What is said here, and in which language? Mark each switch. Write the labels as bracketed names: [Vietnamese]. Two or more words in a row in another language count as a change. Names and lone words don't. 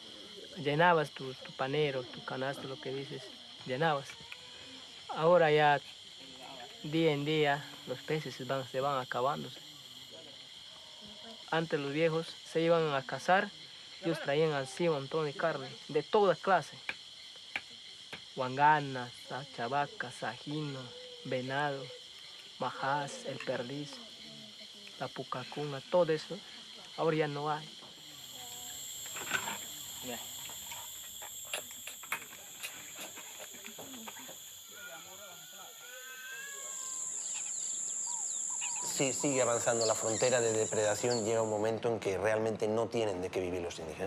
[Spanish] Llenabas tu panero, tu canasto, lo que dices, llenabas. Ahora ya, día en día, los peces se van acabándose. Antes los viejos se iban a cazar, ellos traían así un montón de carne, de toda clase. Huanganas, chavacas, sajino, venado, majás, el perdiz, la pucacuna, todo eso, ahora ya no hay. Si sigue avanzando la frontera de depredación, llega un momento en que realmente no tienen de qué vivir los indígenas.